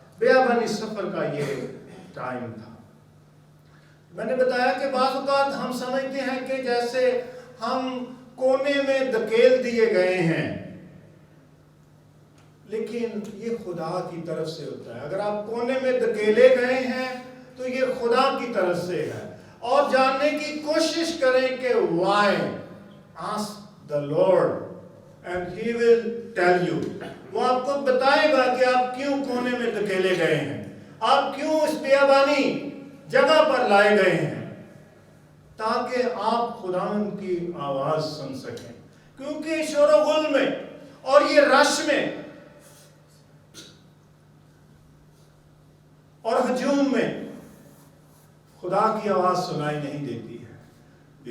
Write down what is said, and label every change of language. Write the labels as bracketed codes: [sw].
[ur] بیابانی سفر کا یہ ٹائم تھا. میں نے بتایا کہ بعض اوقات ہم سمجھتے ہیں کہ جیسے ہم کونے میں دھکیل دیے گئے ہیں، لیکن یہ خدا کی طرف سے ہوتا ہے. اگر آپ کونے میں دھکیلے گئے ہیں تو یہ خدا کی طرف سے ہے. اور جاننے کی کوشش کریں کہ why. [en] Ask the Lord and he will tell you. [ur] وہ آپ کو بتائے گا کہ آپ کیوں کونے میں دھکیلے گئے ہیں، آپ کیوں اس بیابانی جگہ پر لائے گئے ہیں، تاکہ آپ خداوند کی آواز سن سکیں. کیونکہ شور و غل میں اور یہ رش میں اور ہجوم میں خدا کی آواز سنائی نہیں دیتی ہے.